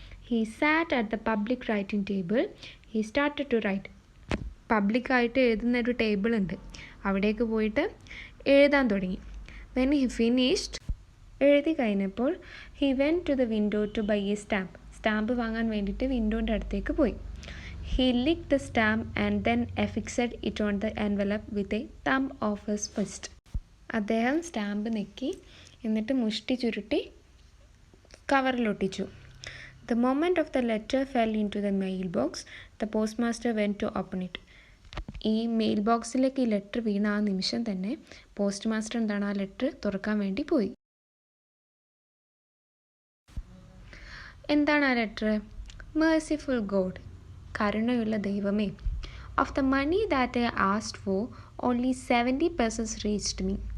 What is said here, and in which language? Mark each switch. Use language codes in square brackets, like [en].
[en] He sat at the public writing table. He started to write. [ml] പബ്ലിക്കായിട്ട് എഴുതുന്നൊരു table ഉണ്ട്, അവിടേക്ക് പോയിട്ട് എഴുതാൻ തുടങ്ങി. [en] when he finished, [ml] എഴുതി കഴിഞ്ഞപ്പോൾ [en] He went to the window to buy a stamp. [ml] Stamp വാങ്ങാൻ വേണ്ടിയിട്ട് വിൻഡോൻ്റെ അടുത്തേക്ക് പോയി. [en] He licked the stamp and then affixed it on the envelope with a thumb of his fist. [ml] അദ്ദേഹം സ്റ്റാമ്പ് നെക്കി എന്നിട്ട് മുഷ്ടി ചുരുട്ടി കവറിലൊട്ടിച്ചു. [en] The moment of the letter fell into the mail box, the postmaster went to open it. [ml] ഈ mail ബോക്സിലേക്ക് ഈ letter വീണ ആ നിമിഷം തന്നെ പോസ്റ്റ് മാസ്റ്റർ എന്താണ് ആ ലെറ്റർ തുറക്കാൻ വേണ്ടി പോയി. എന്താണ് ആ ലെറ്റർ? [en] Merciful God, [ml] കരുണയുള്ള ദൈവമേ, [en] Of the money that I asked for only 70 pesos reached me.